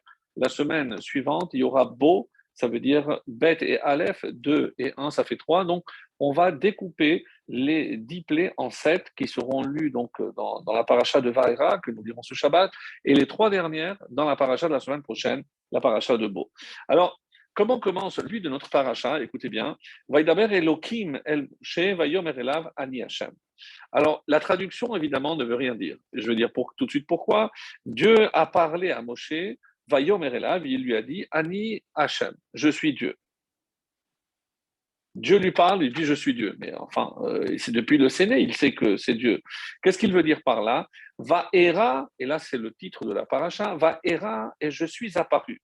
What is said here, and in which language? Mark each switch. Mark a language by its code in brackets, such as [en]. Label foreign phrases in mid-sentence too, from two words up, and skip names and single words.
[fr] La semaine suivante, il y aura Bo, ça veut dire Bet et Aleph, 2 et 1, ça fait 3. Donc, on va découper les 10 plaies en 7 qui seront lues donc, dans la paracha de Vaera, que nous lirons ce Shabbat, et les 3 dernières dans la paracha de la semaine prochaine, la paracha de Bo. Alors, comment commence lui de notre paracha? Écoutez bien. [he] וידבר אלוהים אל משה ויאמר אליו אני השם. [fr] Alors, la traduction, évidemment, ne veut rien dire. Je veux dire tout de suite pourquoi. Dieu a parlé à Moshe, [he] ויאמר אליו, [fr] il lui a dit [he] אני השם, [fr] je suis Dieu. Dieu lui parle, il dit je suis Dieu. Mais enfin, c'est depuis le Séné, il sait que c'est Dieu. Qu'est-ce qu'il veut dire par là? [he] וָאֵרָא, [fr] et là c'est le titre de la paracha, [he] וָאֵרָא [fr] et je suis apparu.